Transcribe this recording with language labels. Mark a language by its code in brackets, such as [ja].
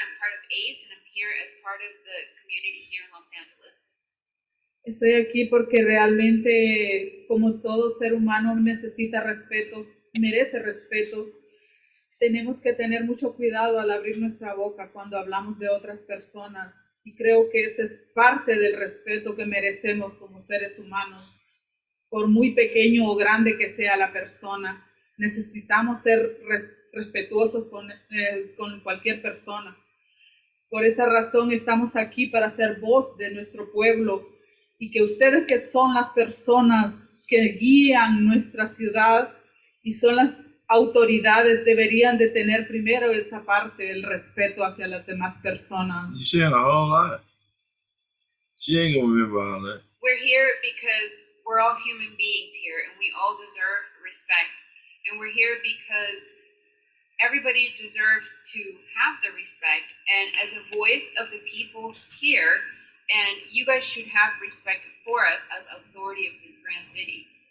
[en] I'm part of ACE, and I'm here as part of the community here in Los Angeles. [es] Estoy aquí porque realmente, como todo ser humano necesita respeto, merece respeto, tenemos que tener mucho cuidado al abrir nuestra boca cuando hablamos de otras personas. Y creo que ese es parte del respeto que merecemos como seres humanos. Por muy pequeño o grande que sea la persona, necesitamos ser respetuosos con cualquier persona. Por esa razón estamos aquí para ser voz de nuestro pueblo y que ustedes, que son las personas que guían nuestra ciudad y son las autoridades, deberían de tener primero esa parte, el respeto hacia las demás personas. [en] You're saying a whole lot. She ain't gonna remember all that. We're here because we're all human beings here, and we all deserve respect. And we're here because everybody deserves to have the respect. And as a voice of the people here, and you guys should have respect for us as authority of this grand city.